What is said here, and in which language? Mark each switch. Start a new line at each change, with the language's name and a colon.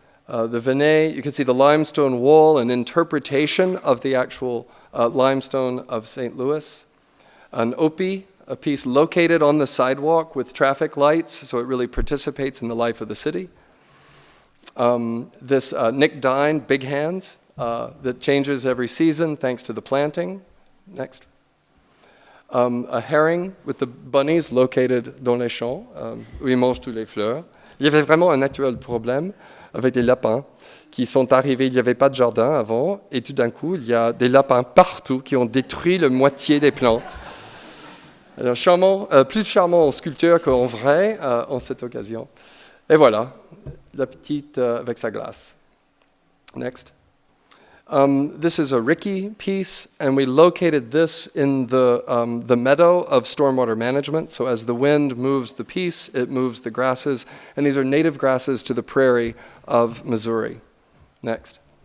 English: The Venet, you can see the limestone wall, an interpretation of the actual limestone of St. Louis. An Opie, a piece located on the sidewalk with traffic lights, so it really participates in the life of the city. This Nick Dine, Big Hands, that changes every season thanks to the planting. Next. A herring with the bunnies located
French: dans les champs, où ils mangent tous les fleurs. Il y avait vraiment un actuel problème avec des lapins qui sont arrivés. Il n'y avait pas de jardin avant, et tout d'un coup, il y a des lapins partout qui ont détruit la moitié des plants. Alors, charmant, plus charmant en sculpture qu'en vrai en cette occasion. Et voilà, la petite avec sa glace.
English: Next. This is a Ricky piece, and we located this in the meadow of stormwater management. So as the wind moves the piece, it moves the grasses, and these are native grasses to the prairie of Missouri. Next.